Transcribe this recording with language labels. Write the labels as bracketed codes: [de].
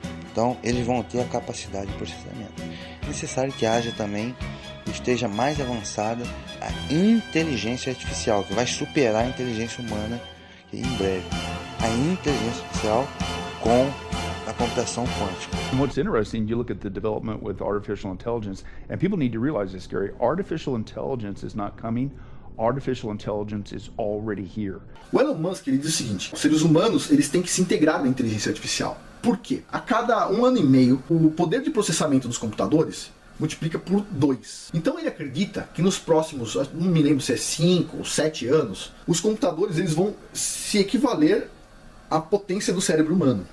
[pt] Então, eles vão ter a capacidade de processamento. É necessário que haja também, esteja mais avançada a inteligência artificial, que vai superar a inteligência humana em breve. A inteligência artificial com a computação quântica. [en] And what's interesting, you look at the development with artificial intelligence, and people need to realize this, Gary, artificial intelligence is not coming. Artificial intelligence is already here. [pt] O Elon Musk ele diz o seguinte: os seres humanos eles têm que se integrar na inteligência artificial. Por quê? A cada 1 ano e meio, o poder de processamento dos computadores multiplica por 2. Então ele acredita que nos próximos, não me lembro se é 5 ou 7 anos, os computadores eles vão se equivaler à potência do cérebro humano.